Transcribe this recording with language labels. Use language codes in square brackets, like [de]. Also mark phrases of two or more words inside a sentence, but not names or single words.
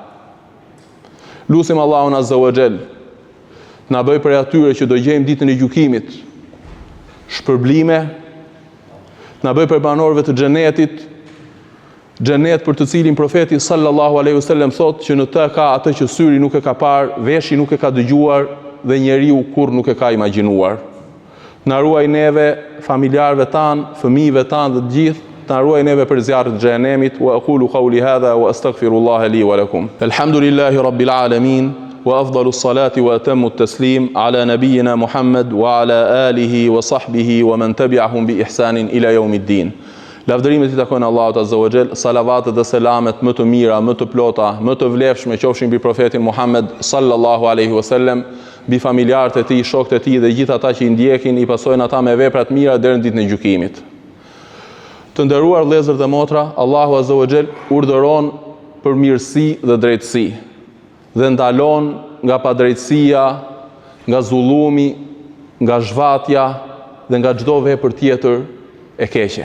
[sq] Lutim Allahun [ar] عز وجل [sq] na bëj për atyre që do gjejmë ditën e gjykimit shpërblime, na bëj për banorëve të xhenetit, xhenet për të cilin profeti [ar] صلى الله عليه وسلم [sq] thotë që në të ka atë që syri nuk e ka parë, veshi nuk e ka dëgjuar dhe njeriu kurrë nuk e ka imagjinuar. Na ruaj neve, familjarëve tan, fëmijëve tan dhe të gjithë, na ruaj neve për zjarrin e xhenemit. [ar] وأقول قولي هذا وأستغفر الله لي ولكم. الحمد لله رب العالمين. وأفضل الصلاة وأتم التسليم على نبينا محمد وعلى آله وصحبه ومن تبعهم بإحسان إلى يوم الدين. [sq] Lavdërimet i takojnë Allahut [ar] عز وجل, [sq] salavatet dhe selamet më të mira, më të plota, më të vlefshme qofshin mbi profetin Muhammed [ar] صلى الله عليه وسلم, [sq] mbi familjarët e tij, shokët e tij dhe gjithë ata që i ndjekin, i pasojnë ata me vepra të mira deri në ditën e gjykimit. Të nderuar vëllezër dhe motra, Allahu [ar] عز وجل [sq] urdhëron për mirësi dhe drejtësi dhe ndalon nga padrejtësia, nga zullumi, nga zhvatja dhe nga çdo vepër tjetër e keqe.